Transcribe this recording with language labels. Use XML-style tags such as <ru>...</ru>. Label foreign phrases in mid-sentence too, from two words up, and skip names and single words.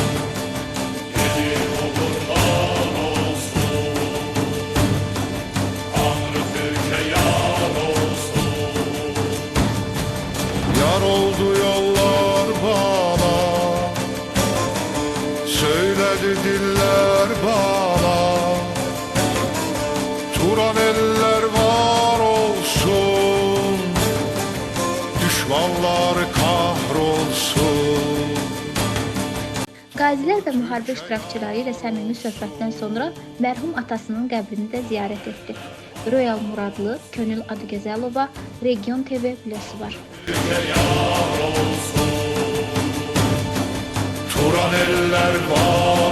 <tr>Yar oldu yollar bana, söyledi diller bana, Turan eller var olsun, düşmanlar kahrolsun.</tr> <az>Qazilər və müharibə iştirakçıları ilə səmimi söhbətdən sonra mərhum atasının qəbrini də ziyarət etdi. Royal Muradlı, Könül Adıgözəlova, Region TV Biləsuvar.</az> <tr>Turan eller var.</tr>